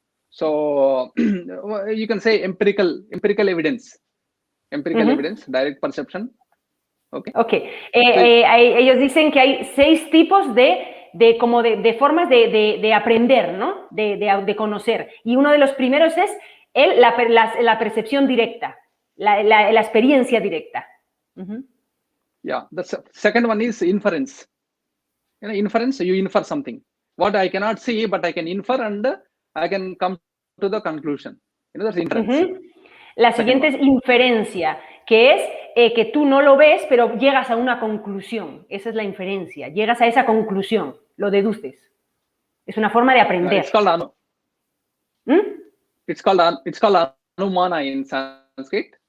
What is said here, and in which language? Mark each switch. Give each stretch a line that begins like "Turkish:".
English: So you can say empirical evidence. Evidence, direct perception. Okay.
Spanish: Ellos dicen que hay 6 tipos de formas de aprender, ¿no? De conocer. Y uno de los primeros es la percepción directa. La experiencia directa.
English: Yeah, the second one is inference. Inference, you infer something. What I cannot see, but I can infer and I can come to the conclusion. That's inference.
Spanish: La siguiente es inferencia, que es que tú no lo ves, pero llegas a una conclusión. Esa es la inferencia. Llegas a esa conclusión, lo deduces. Es una forma de aprender.
English: It's called anumana in Sanskrit.